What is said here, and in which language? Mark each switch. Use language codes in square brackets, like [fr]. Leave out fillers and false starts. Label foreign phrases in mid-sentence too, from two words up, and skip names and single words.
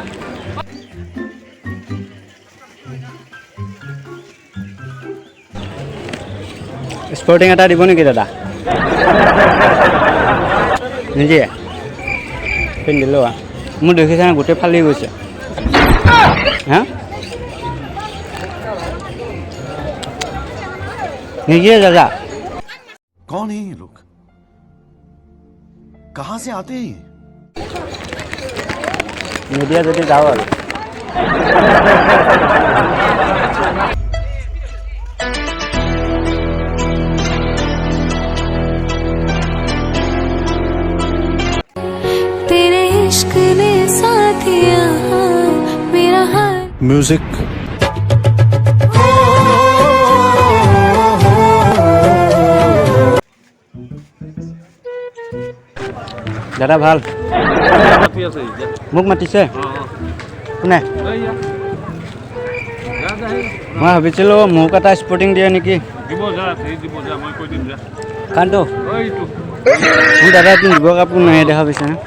[as] স্পৰ্টিং এটা দিব নেকি দাদা নিদিয়ে পিন্ধিলোঁ মোৰ দেখিছে গোটেই ফালি গৈছে হা নিদিয়ে দাদা [hi] कौन है ये लोग कहां से आते हैं [as] নিদিয়ে যদি যাওঁ আৰু [hi] तेरे इश्क ने साथिया मेरा हाल म्यूजिक [as] দাদা ভাল মোক মাতিছে কোনে মই ভাবিছিলোঁ মোক এটা স্পৰ্টিং দিয়ে নেকি কাৰণটো মোৰ দাদা পিন্ধিব কাপোৰ নাই দেখা পাইছে